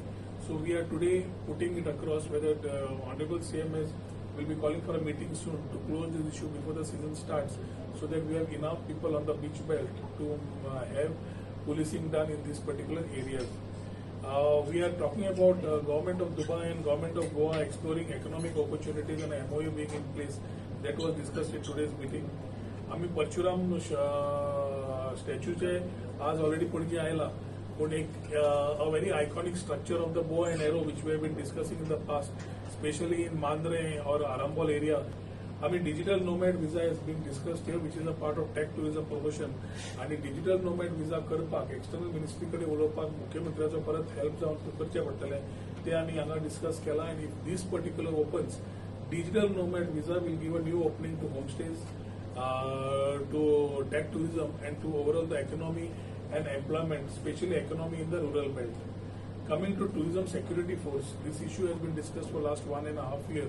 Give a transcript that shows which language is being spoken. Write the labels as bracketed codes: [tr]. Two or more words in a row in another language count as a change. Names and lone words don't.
[en] So we are today putting it across whether the Honorable CMS will be calling for a meeting soon to close this issue before the season starts, so that we have enough people on the beach belt to have policing done in these particular areas. We are talking about Government of Dubai and Government of Goa exploring economic opportunities and MOU being in place. That was discussed in today's meeting. [kok] आम्ही परशुराम स्टॅच्यूचे आज ऑलरेडी पणजी आयला, पण एक [en] a very iconic structure of the bow and arrow which we have been discussing in the past, especially in Mandre or Arambol area. Digital nomad visa has been discussed here, which is a part of tech tourism promotion. [kok] आणि [en] digital nomad visa [kok] करपाक [en] external ministry [kok] कडे उलोवपाक मुख्यमंत्र्याचो परत हेल्प जावन करचे पडटले ते आमी हांगा डिस्कस केला. [en] आणि if this particular opens, digital nomad visa will give a new opening to homestays, to tech tourism, and to overall the economy and employment, especially economy in the rural belt. Coming to tourism security force, this issue has been discussed for last 1.5 years.